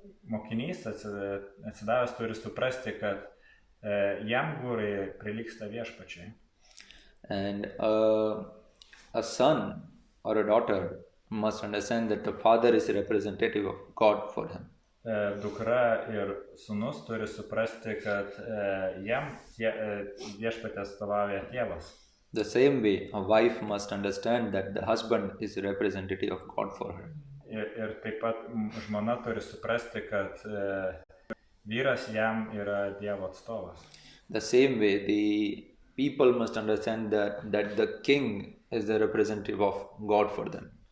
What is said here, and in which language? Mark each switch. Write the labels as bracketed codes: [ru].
[lt] Mokinys atsidavęs turi suprasti, kad jam gurai prilygsta viešpačiai. [en] And a son or a daughter must understand that the father is a representative of God for him. [lt] Dukra ir sūnus turi suprasti, kad jam viešpatė atstovauja tėvas. [en] The same way, a wife must understand that the husband is a representative of God for her. [lt] Ir taip pat žmona turi suprasti, kad vyras jam yra Dievo atstovas. [en] The same way, the people must understand that the king is the representative of God for them.